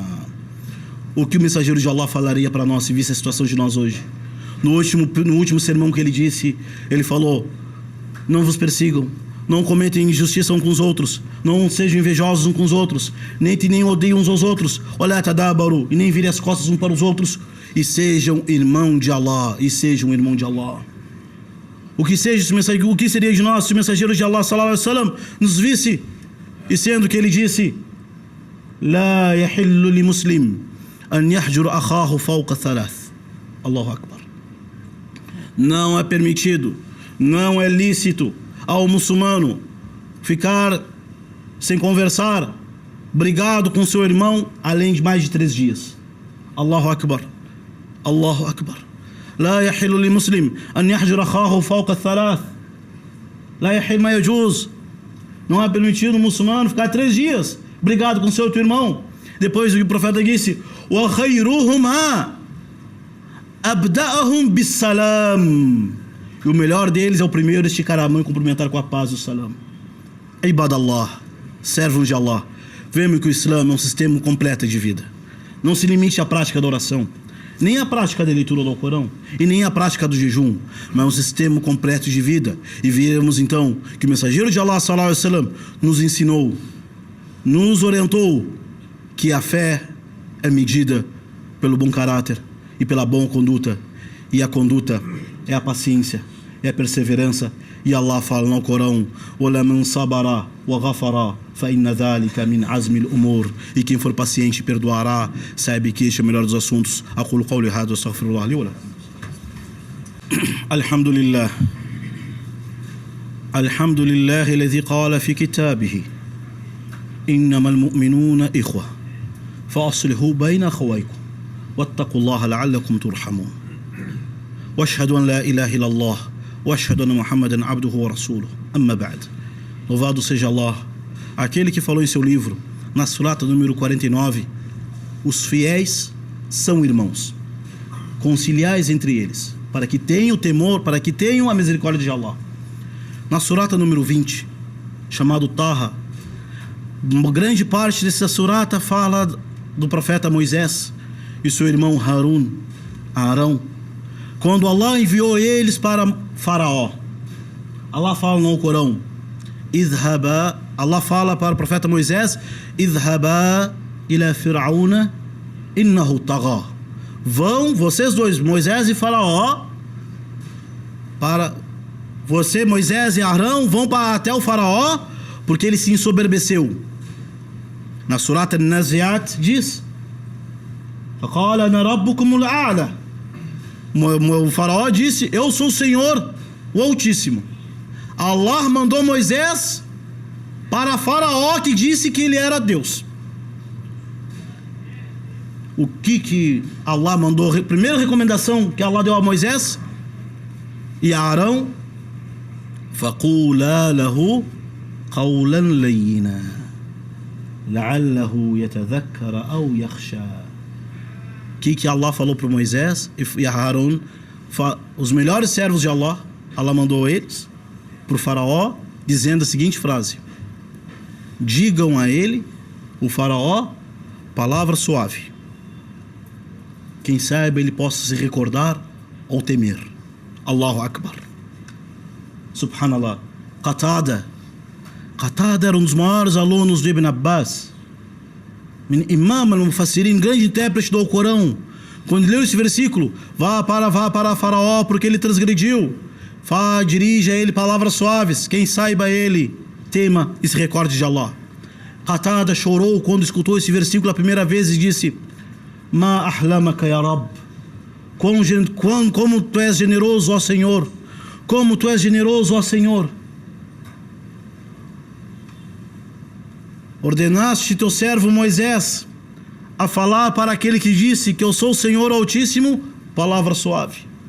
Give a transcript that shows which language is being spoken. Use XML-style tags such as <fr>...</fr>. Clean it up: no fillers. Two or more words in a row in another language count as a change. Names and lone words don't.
<pt>O que o mensageiro de Allah falaria para nós se visse a situação de nós hoje? No último sermão que ele disse, ele falou: não vos persigam, não cometem injustiça uns com os outros, não sejam invejosos uns com os outros, nem odeiem uns aos outros,</pt> <ar>ولا تدابروا,</ar> <pt>e nem virem as costas uns para os outros, e sejam irmão de Allah, O que seria de nós se o mensageiro de Allah</pt> <ar>صلى الله عليه وسلم</ar> <pt>nos visse, e sendo que ele disse:</pt> <ar>لا يحل لمسلم أن يهجر أخاه فوق ثلاث. الله أكبر.</ar> <pt>Não é permitido, não é lícito ao muçulmano ficar sem conversar, brigado com seu irmão, além de mais de 3 dias.</pt> <ar>الله أكبر الله أكبر. لا يحل لمسلم أن يهجر أخاه فوق ثلاث. لا يحل ما يجوز.</ar> <pt>Não é permitido ao muçulmano ficar 3 dias brigado com seu outro irmão. Depois o profeta disse:</pt> <ar>وخيرهما أبدأهم بالسلام.</ar> <pt>E o melhor deles é o primeiro a esticar a mão e cumprimentar com a paz e o salam.</pt> <ar>Ibadallah,</ar> <pt>servos de Allah, vemos que o Islã é um sistema completo de vida. Não se limite à prática da oração, nem à prática da leitura do Alcorão, e nem à prática do jejum, mas um sistema completo de vida. E vemos então que o mensageiro de Allah</pt> <ar>صلى الله عليه وسلم</ar> <pt>nos ensinou, nos orientou que a fé é medida pelo bom caráter e pela boa conduta, e a conduta é a paciência, é a perseverança. E Allah fala no Corão:</pt> <ar>"ولمن صبر وغفر فإن ذلك من عزم الأمور."</ar> <pt>E quem for paciente e perdoará, sabe que este é o melhor dos assuntos.</pt> <ar>أقول قولي هذا وأستغفر الله لي ولكم. Alhamdulillah. الحمد لله الذي قال في كتابه إنما المؤمنون إخوة فأصلحوا بين أخويكم واتقوا الله لعلكم ترحمون." واشهد ان لا اله الا الله واشهد ان محمدا عبده ورسوله اما بعد.</ar> <pt>Louvado seja Allah, aquele que falou em seu livro, na surata número 49, os fiéis são irmãos, conciliais entre eles, para que tenham o temor, para que tenham a misericórdia de Allah. Na surata número 20, chamado Taha, uma grande parte dessa surata fala do profeta Moisés e seu irmão Arão, quando Allah enviou eles para Faraó. Allah fala no Corão, Allah fala para o profeta Moisés,</pt> <ar>اذهبا إلى فرعون إنه طغى.</ar> <pt>Vão, vocês dois, Moisés e Faraó, para você, Moisés e Arão, vão até o Faraó, porque ele se ensoberbeceu. Na surata Naziat diz,</pt> <ar>فقال أنا ربكم الأعلى.</ar> <pt>O Faraó disse, eu sou o Senhor, o Altíssimo. Allah mandou Moisés para Faraó, que disse que ele era Deus. O que Allah mandou? Primeira recomendação que Allah deu a Moisés e a Arão,</pt> <ar>فَقُولَا لَهُ قَوْلًا لَيِّنًا لَعَلَّهُ يَتَذَكَّرَ أَوْ يَخْشَى.</ar> <pt>Que Allah falou para Moisés e a Arão, os melhores servos de Allah, Allah mandou eles para o Faraó, dizendo a seguinte frase: digam a ele, o Faraó, palavra suave, quem saiba ele possa se recordar ou temer.</pt> <ar>الله أكبر سبحان الله.</ar> <pt>Qatada era um dos maiores alunos de Ibn Abbas,</pt> <ar>إمام المفسرين,</ar> <pt>grande intérprete do Corão. Quando leu esse versículo, vá para Faraó porque ele transgrediu, dirija a ele palavras suaves, quem saiba ele tema e se recorde de Allah. Qatada chorou quando escutou esse versículo a primeira vez e disse:</pt> <ar>ما أحلمك يا رب,</ar> <pt>como tu és generoso, ó Senhor, como tu és generoso, ó Senhor. Ordenaste teu servo Moisés a falar para aquele que disse que eu sou o Senhor Altíssimo, palavra suave.</pt>